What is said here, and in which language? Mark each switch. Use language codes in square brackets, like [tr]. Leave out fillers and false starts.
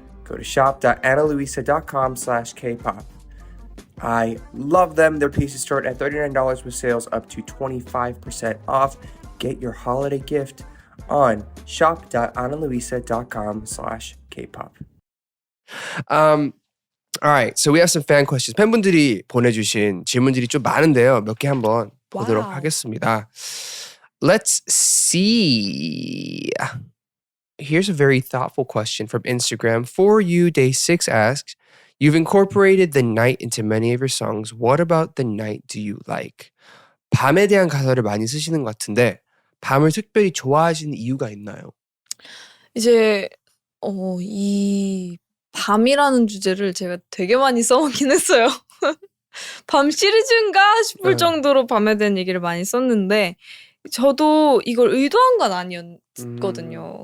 [en] Go to shop.analuisa.com/K-pop. I love them. Their pieces start at $39 with sales up to 25% off. Get your holiday gift on shop.analuisa.com/K-pop. Alright, so we have some fan questions. [ko] 팬분들이 보내주신 질문들이 좀 많은데요. 몇 개 한번 보도록 하겠습니다. [en] Let's see. Here's a very thoughtful question from Instagram. For You Day 6 asks, you've incorporated the night into many of your songs. What about the night do you like? [ko] 밤에 대한 가사를 많이 쓰시는 것 같은데 밤을 특별히 좋아하시는 이유가 있나요? 이제 이 밤이라는 주제를 제가 되게 많이 써먹긴 했어요. 밤 시리즈인가 싶을 정도로 밤에 대한 얘기를 많이 썼는데 저도 이걸 의도한 건 아니었거든요.